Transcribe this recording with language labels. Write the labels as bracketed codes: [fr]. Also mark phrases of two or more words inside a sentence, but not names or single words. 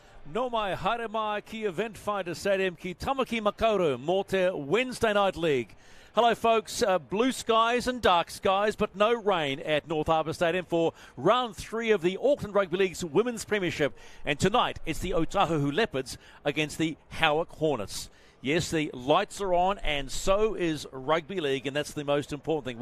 [mi] No mai haere mai ki Event Fighter Stadium ki Tamaki Makaurau mō te Wednesday Night League. [en] Hello folks, blue skies and dark skies, but no rain at North Harbour Stadium for round 3 of the Auckland Rugby League's Women's Premiership. And tonight it's the Otahuhu Leopards against the Howick Hornets. Yes, the lights are on, and so is Rugby League, and that's the most important thing.